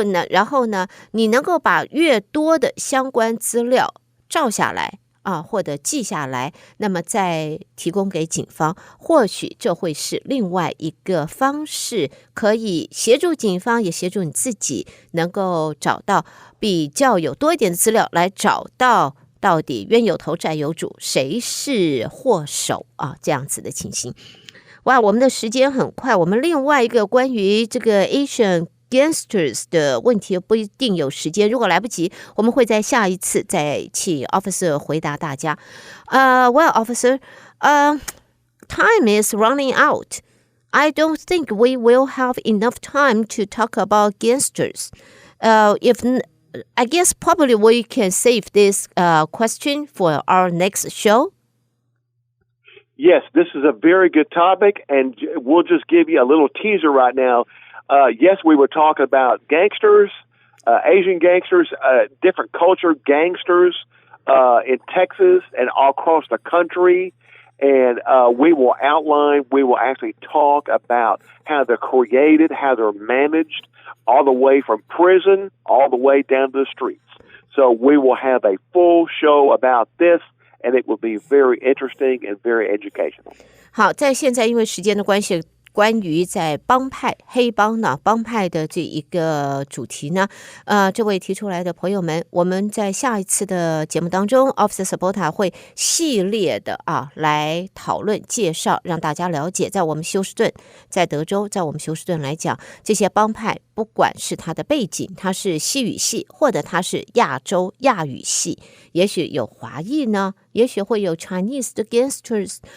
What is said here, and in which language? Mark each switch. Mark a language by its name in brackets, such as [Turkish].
[Chinese] 然后呢，你能够把越多的相关资料照下来或者记下来，那么再提供给警方，或许这会是另外一个方式，可以协助警方，也协助你自己能够找到比较有多一点的资料，来找到到底冤有头债有主，谁是祸首这样子的情形。哇，我们的时间很快，我们另外一个关于这个 [English] Asian Gangsters [Chinese] 的问题不一定有时间，如果来不及，我们会在下一次再请 Officer 回答大家。 [English] Well, Officer, time is running out. I don't think we will have enough time to talk about gangsters. I guess probably we can save this question for our next show. Yes, this is a very good topic, and we'll just give you a little teaser right now. Yes, we were talking about gangsters, Asian gangsters, different culture gangsters in Texas and all across the country. And we will actually talk about how they're created, how they're managed, all the way from prison, all the way down to the streets. So we will have a full show about this and it will be very interesting and very educational. [Chinese] 好，在现在因为时间的关系，关于在帮派黑帮呢帮派的这一个主题呢，这位提出来的朋友们，我们在下一次的节目当中 Officer Sabota 会系列的来讨论介绍，让大家了解在我们休斯顿，在德州，在我们休斯顿来讲，这些帮派不管是它的背景，它是西语系或者它是亚洲亚语系，也许有华裔呢，也许会有 Chinese 的 gangsters